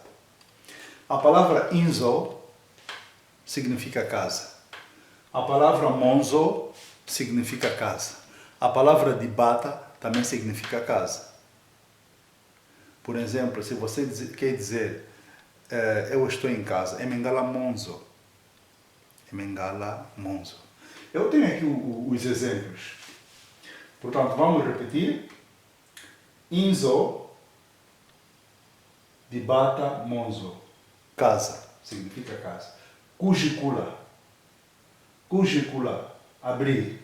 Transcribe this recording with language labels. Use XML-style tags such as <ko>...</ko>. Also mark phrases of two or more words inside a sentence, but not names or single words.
<pt>A palavra inzo significa casa. A palavra monzo significa casa. A palavra dibata também significa casa. Por exemplo, se você quer dizer eu estou em casa,</pt> <kmb>emengala monzo. Emengala monzo.</kmb> <pt>Eu tenho aqui os exemplos. Portanto, vamos repetir. Inzo,</pt> <kmb>dibata, monzo.</kmb> <pt>Casa, significa casa. Kujikula. Kujikula, abrir.</pt>